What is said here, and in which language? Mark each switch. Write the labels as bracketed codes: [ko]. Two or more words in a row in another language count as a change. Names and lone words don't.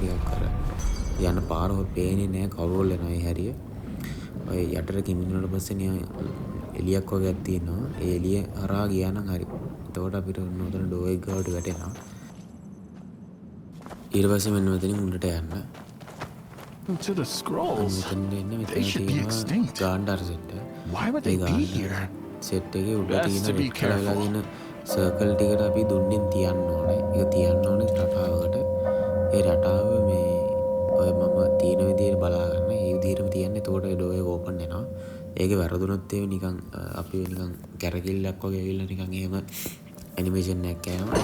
[si] ටිකක් අර යන පාර පේන්නේ නැහැ කවුරුල් වෙනවා ඒ හැරිය. ඔය යටට කිමින්දුනට පස්සේ නිකන් එලියක් වගේක් තියෙනවා. ඒ එලිය හරහා ගියා නම් හරි. එතකොට අපිට උතන ඩෝ එක ගාවට වැටෙනවා. ඊට පස්සේ මෙන්න මෙතනින් උඩට යන්න. [en] To the scrolls. They should be extinct. [si] ගාන්ඩාර සෙට්. [en] Why would they be here? [si] සෙට් එකේ උඩ තියෙන රෙඩ් කලර්ලා තියෙන සර්කල් ටිකට අපි දුන්නෙන් තියන්න ඕනේ. ඒක තියන්න ඕනේ රටාවකට. ඒ රටාව මේ ඔය මම තියෙන විදිහට බලා ගන්න. ඒ විදිහටම තියන්නේ. එතකොට ඒ ඩෝ එක ඕපන් වෙනවා. ඒකේ වැරදුනොත් ඒ නිකන් අපි නිකන් කැරකිල්ලක් වගේ ඇවිල්ලා නිකන් එහෙම ඇනිමේෂන් එකක් යනවා.